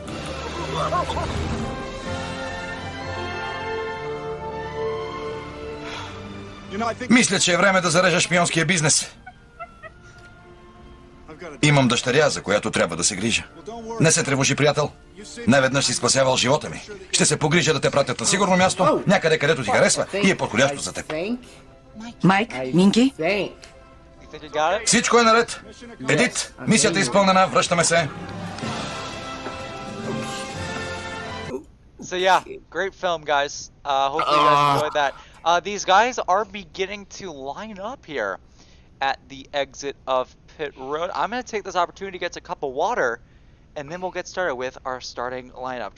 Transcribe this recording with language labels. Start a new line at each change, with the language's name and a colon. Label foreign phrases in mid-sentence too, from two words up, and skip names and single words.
Bulgarian: Мисля, че е време да зарежа шпионския бизнес. Имам дъщеря, за която трябва да се грижа. Не се тревожи, приятел. Неведнъж си спасявал живота ми. Ще се погрижа да те пратят на сигурно място, някъде където ти харесва и е подходящо за теб. Майк, Минки?
English: You think you got it?
Bulgarian: Всичко е наред. Едит, мисията е изпълнена, връщаме се.
English: So yeah, great film, guys. Hopefully you guys enjoyed that. These guys are beginning to line up here at the exit of Pit Road. I'm going to take this opportunity to get a cup of water, and then we'll get started with our starting lineup.